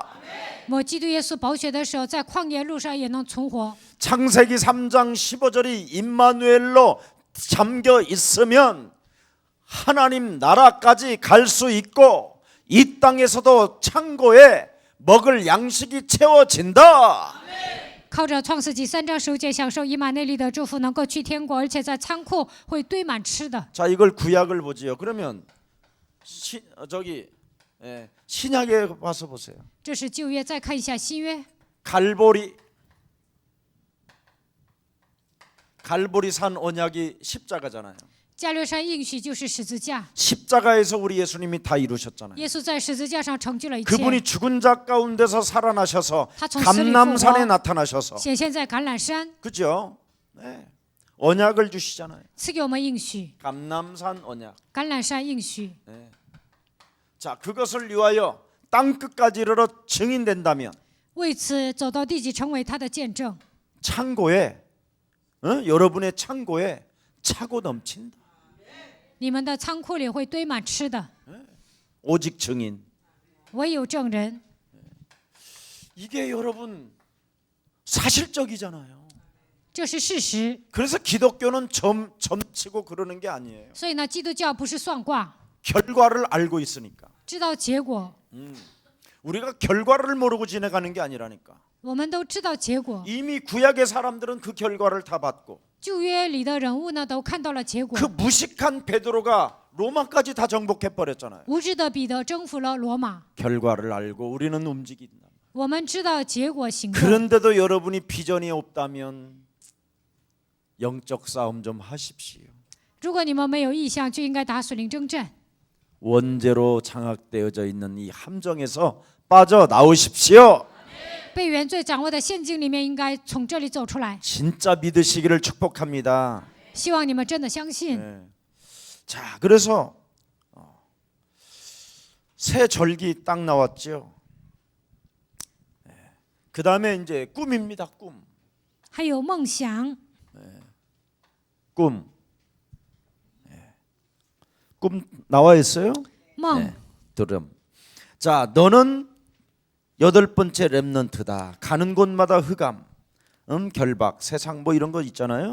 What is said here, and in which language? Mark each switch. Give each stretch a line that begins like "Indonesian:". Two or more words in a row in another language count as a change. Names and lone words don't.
Chinese: 摸基督耶稣宝血的时候，在旷野路上也能存活。
Korean: 창세기 3장 15절이 임마누엘로 잠겨 있으면 하나님 나라까지 갈 수 있고 이 땅에서도 창고에 먹을 양식이 채워진다.
Chinese: 靠着创世纪3章15节享受以马内利的祝福，能够去天国，而且在仓库会堆满吃的。
Korean: 자, 이걸 구약을 보지요. 그러면 신약에 와서 보세요.
Chinese: 这是旧约，再看一下新约。
Korean: 갈보리산 언약이 십자가잖아요.
Chinese: 加略山应许就是十字架，
Korean: 십자가에서 우리 예수님이 다 이루셨잖아요.
Chinese: 耶稣在十字架上成就了一切，
Korean: 그분이 죽은 자 가운데서 살아나셔서 다从 감람산에 나타나셔서
Chinese: 显现在橄榄山，
Korean: 그죠? 네. 언약을 주시잖아요.
Chinese: 赐给我们应许，
Korean: 감람산 언약.
Chinese: 橄榄山应许。
Korean: 네. 자, 그것을 위하여 땅 끝까지 이르러 증인된다면
Chinese: 为此走到地极，成为他的见证。
Korean: 창고에 여러분의 창고에 차고 넘친다.
Chinese: 你们的仓库里会堆满吃的，
Korean: 오직 증인.
Chinese: 唯有证人。
Korean: 이게 여러분 사실적이잖아요.
Chinese: 这是事实。
Korean: 그래서 기독교는 점치고 그러는 게 아니에요.
Chinese: 所以呢，基督教不是算卦，
Korean: 결과를 알고 있으니까.
Chinese: 知道结果。
Korean: 우리가 결과를 모르고 지나가는 게 아니라니까.
Chinese: 我们都知道结果。
Korean: 이미 구약의 사람들은 그 결과를 다 봤고
Chinese: 旧约里的人物呢，都看到了结果。
Korean: 그 무식한 베드로가 로마까지 다 정복해 버렸잖아요.
Chinese: 无知的彼得征服了罗马。
Korean: 결과를 알고 우리는 움직인다.
Chinese: 我们知道结果行动。
Korean: 그런데도 여러분이 비전이 없다면 영적 싸움 좀 하십시오.
Chinese: 如果你们没有意向，就应该打属灵征战。
Korean: 원죄로 장악되어져 있는 이 함정에서 빠져 나오십시오.
Chinese: 被原罪掌握的陷阱里面，应该从这里走出来。
Korean: 진짜 믿으시기를 축복합니다.
Chinese: 希望你们真的相信。
Korean: 자, 그래서 새 절기 딱 나왔죠. 그 다음에 이제 꿈입니다. 꿈.
Chinese: 还有梦想，
Korean: 꿈. 꿈 나와 있어요?
Chinese: 梦。
Korean: 들음. 자, 너는 여덟 번째 렘넌트다. 가는 곳마다 흑암, 결박, 세상 뭐 이런 거 있잖아요.